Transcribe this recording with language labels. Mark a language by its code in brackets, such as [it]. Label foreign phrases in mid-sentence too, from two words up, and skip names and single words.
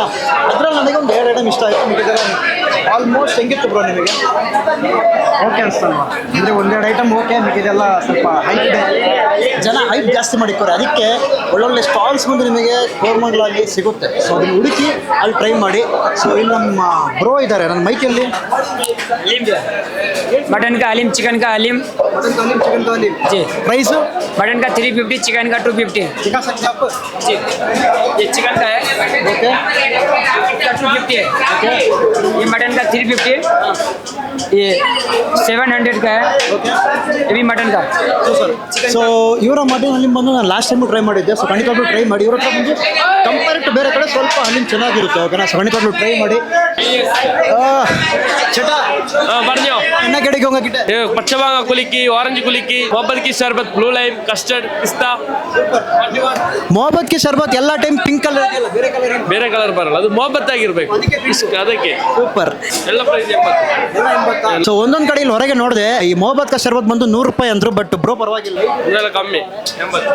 [kn] ಅದರಲ್ಲಿ ನನಗೆ ಒಂದು 2 ಐಟಮ್ ಇಷ್ಟ ಆಯಿತು. ಮಿಕ್ಕಿದ್ರೆ ಆಲ್ಮೋಸ್ಟ್ ಹೆಂಗಿತ್ತು ಬ್ರೋ ನಿಮಗೆ? ಓಕೆ ಅನಿಸ್ತಲ್ವಾ? ಅಂದರೆ ಒಂದೆರಡು ಐಟಮ್ ಓಕೆ, ಮಿಕ್ಕಿದೆಲ್ಲ ಸ್ವಲ್ಪ ಹೈಪ್ ಇದೆ. ಜನ ಹೈಪ್ ಜಾಸ್ತಿ ಮಾಡಿಕ್ಕೋರೆ, ಅದಕ್ಕೆ ಒಳ್ಳೊಳ್ಳೆ ಸ್ಟಾಲ್ಸ್ ಬಂದು ನಿಮಗೆ ಕೋರಮಂಗಲಲ್ಲಿ ಸಿಗುತ್ತೆ. ಸೊ ಅದನ್ನು ಹುಡುಕಿ ಅಲ್ಲಿ ಟ್ರೈ ಮಾಡಿ. ಸೊ ಇಲ್ಲಿ ನಮ್ಮ ಬ್ರೋ ಇದ್ದಾರೆ ನನ್ನ ಮೈಕಲ್ಲಿ. [hi] मटन का हलीम, चिकन का हलीम मटन का हलीम, चिकन का हलीम जी। प्राइस मटन का 350, चिकन का 250 दिखा सकते हैं आप? जी। ये चिकन का है, ओके इसका 250 है। ओके ये मटन का 350, ये 700 का है, ये भी मटन का। [kn] ಸೂಪರ್. ಸೊ ಇವರ ಮಟನ್ ಹಲೀಮ್ ಬಂದು ನಾನು [en] last time [kn] ಟ್ರೈ ಮಾಡಿದ್ದೆ. ಸೊ ಖಂಡಿತವಾಗ್ಲೂ ಟ್ರೈ ಮಾಡಿ. ಇವ್ರ ಹತ್ರ ಬಂದು [en] compare to [kn] ಬೇರೆ ಕಡೆ ಸ್ವಲ್ಪ ಹಲೀಮ್ ಚೆನ್ನಾಗಿರುತ್ತೆ ಓಕೆನಾ. ಸೊ ಖಂಡಿತವಾಗ್ಲೂ ಟ್ರೈ ಮಾಡಿ. ಚಟ [hi] बढ़ जाओ [kn] ಎಣ್ಣ ಕೆಡಿಗೆ ಹೋಗಕ್ಕಿಟ್ಟೆ [hi] ये पच्चा बांगा कुलिकी, ऑरेंज कुलिकी, मोहब्बत की शरबत, ब्लू लाइम, कस्टर्ड, पिस्ता [kn] ಮೊಹಬ್ಬತ್ ಕಿ ಶರ್ಬತ್ ಎಲ್ಲ ಟೈಮ್ [en] pink colour [kn] ಇದೆಯಲ್ಲ, ಬೇರೆ ಕಲರ್ ಬೇರೆ ಕಲರ್ ಬರಲ್ಲ, ಅದು ಮೊಹಬ್ಬತ್ ಆಗಿರ್ಬೇಕು ಅದಕ್ಕೆ ಸೂಪರ್. ಎಲ್ಲ ಪ್ರೈಸ್ 80. ಸೊ ಒಂದೊಂದು ಕಡೆ ಇಲ್ಲಿ ಹೊರಗೆ ನೋಡಿದೆ ಈ ಮೊಹಬ್ಬತ್ ಕಾ ಶರ್ಬತ್ ಬಂದು 100 ರೂಪಾಯಿ ಅಂದ್ರು. ಬಟ್ ಬ್ರೋ ಪರವಾಗಿಲ್ಲ, ಇದೆಲ್ಲ ಕಮ್ಮಿ 80.